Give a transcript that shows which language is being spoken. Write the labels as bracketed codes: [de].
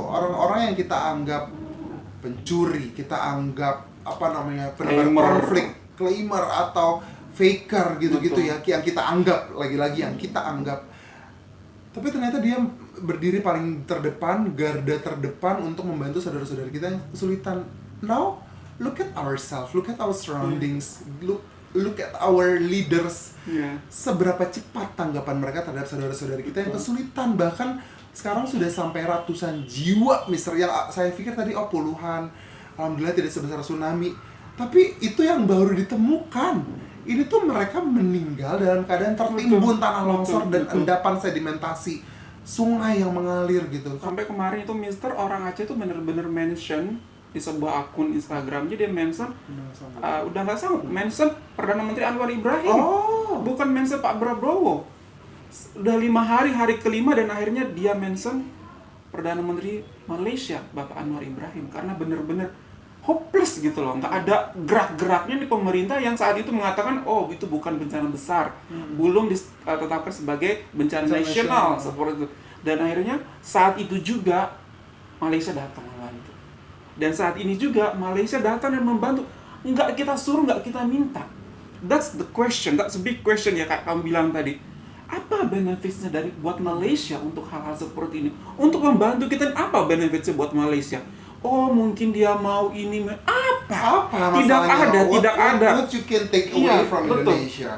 [id] Orang-orang yang kita anggap pencuri, kita anggap penebar konflik, claimer atau faker gitu-gitu ya, yang kita anggap, lagi-lagi yang kita anggap. Tapi ternyata dia berdiri paling terdepan, garda terdepan untuk membantu saudara-saudara kita yang kesulitan. [en] Now, look at ourselves, look at our surroundings, look at our leaders. [id] Seberapa cepat tanggapan mereka terhadap saudara-saudara kita yang kesulitan. Bahkan sekarang sudah sampai ratusan jiwa, Mister. Yang saya pikir tadi puluhan. Alhamdulillah tidak sebesar tsunami. Tapi itu yang baru ditemukan. Ini tuh mereka meninggal dalam keadaan tertimbun tanah longsor dan endapan sedimentasi sungai yang mengalir gitu. Sampai kemarin itu Mister, orang Aceh itu bener-bener mention di sebuah akun Instagramnya, dia mention udah nggak sanggup mention Perdana Menteri Anwar Ibrahim, bukan mention Pak Prabowo. Udah 5 hari, hari kelima, dan akhirnya dia mention Perdana Menteri Malaysia Bapak Anwar Ibrahim, karena bener-bener hopeless gitu loh, nggak ada gerak-geraknya di pemerintah yang saat itu mengatakan itu bukan bencana besar, belum ditetapkan sebagai bencana nasional seperti itu. Dan akhirnya saat itu juga Malaysia datang membantu, dan saat ini juga Malaysia datang dan membantu, nggak kita suruh, nggak kita minta. [en] That's the question, that's a big question [id] ya, kayak kamu bilang tadi. Apa benefitnya buat Malaysia untuk hal-hal seperti ini? Untuk membantu kita, apa benefitnya buat Malaysia? Mungkin dia mau ini, apa? Tidak ada. [en] What you can take away from Indonesia?